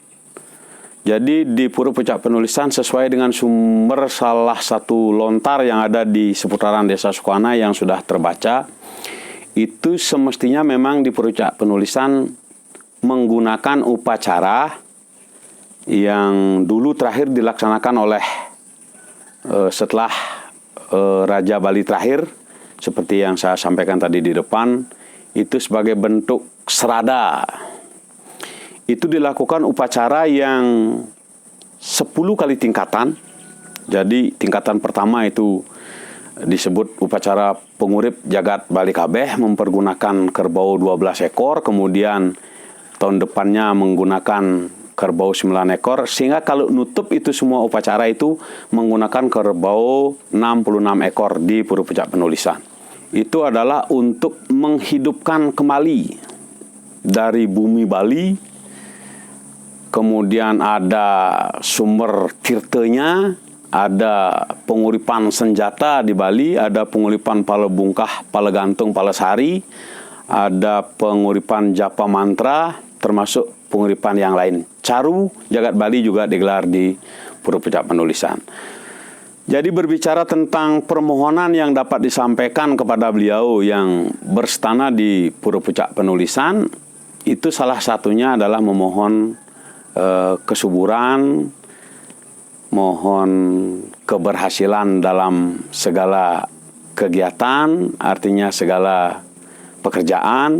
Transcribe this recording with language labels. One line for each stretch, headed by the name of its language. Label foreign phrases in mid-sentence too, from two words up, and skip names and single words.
Indonesian: Jadi di Pura Pucak Penulisan sesuai dengan sumber salah satu lontar yang ada di seputaran Desa Sukoana yang sudah terbaca, itu semestinya memang di Pura Pucak Penulisan menggunakan upacara yang dulu terakhir dilaksanakan oleh setelah Raja Bali terakhir, seperti yang saya sampaikan tadi di depan, itu sebagai bentuk serada. Itu dilakukan upacara yang 10 kali tingkatan. Jadi tingkatan pertama itu disebut upacara pengurip jagat Bali Kabeh, mempergunakan kerbau 12 ekor, kemudian tahun depannya menggunakan kerbau 9 ekor, sehingga kalau nutup itu semua upacara itu menggunakan kerbau 66 ekor di Pura Pucak Penulisan. Itu adalah untuk menghidupkan kembali dari bumi Bali. Kemudian ada sumber tirtanya, ada penguripan senjata di Bali, ada penguripan pala bungkah, pala gantung, pala sari, ada penguripan japa mantra, termasuk penguripan yang lain. Caru jagat Bali juga digelar di Pura Pucak Penulisan. Jadi berbicara tentang permohonan yang dapat disampaikan kepada beliau yang berstana di Pura Pucak Penulisan, itu salah satunya adalah memohon kesuburan, mohon keberhasilan dalam segala kegiatan, artinya segala pekerjaan.